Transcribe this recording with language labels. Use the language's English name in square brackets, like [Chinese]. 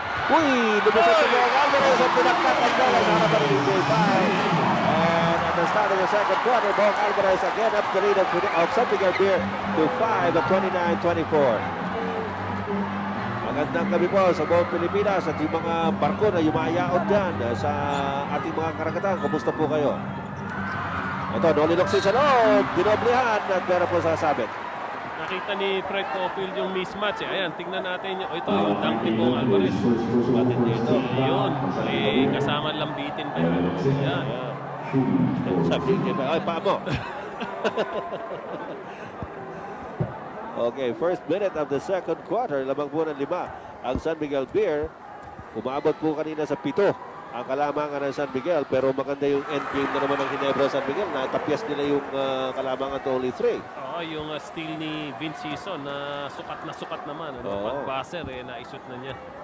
[Filipino] Uy, lumusot si Bong Alvarez at pinagkatan bola sa harapan ng EJ5. [English] And at the start of the second quarter, Bong Alvarez again up the lead of San Miguel Beer to 5 at 29-24. [Filipino] Magandang gabi po sa buong Pilipinas at yung mga barko na yumayaon dyan sa ating mga karagatan. Kumusta po kayo? Ito, Noli Locsin sa loob, dinoblihan at meron po sasabit. Nakita ni Fred Cofield yung mismatch. Ayan, tignan natin yung ito yung dunk ni Bong Alvarez. Batin dito. Yun. Kasama lambitin pa yun. Ayan. Sabi niya ba? Ay, paa mo. [English] Okay, first minute of the second quarter. [Filipino] Lamang po ng 5 ang San Miguel Beer. Umabot po kanina sa 7 ang kalamangan ng San Miguel. Pero maganda yung end game na naman ng Ginebra San Miguel. Natapyas nila yung kalamangan [English] to only 3. [Filipino] Yung steal ni Vince Sison na sukat naman. Pag-buzzer, naisut na niya.